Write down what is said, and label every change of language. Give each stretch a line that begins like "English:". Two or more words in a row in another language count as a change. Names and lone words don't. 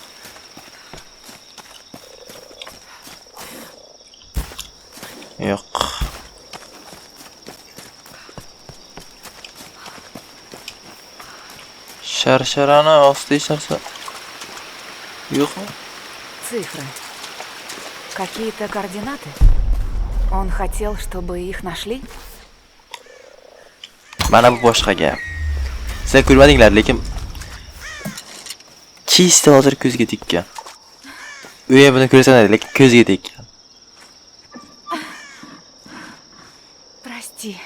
Uzbek: Yo'q. Sharsharani osti ishlarsa. Yo'qmi?
Russian: Цифры. Какие-то координаты? Он хотел, чтобы их нашли?
Uzbek: Mana bu boshqa gap. Siz ko'rmadinglar, lekin chista hozir ko'zga tekkan. U ham buni ko'rsanadi, lekin ko'zga tekkan.
Russian: Прости.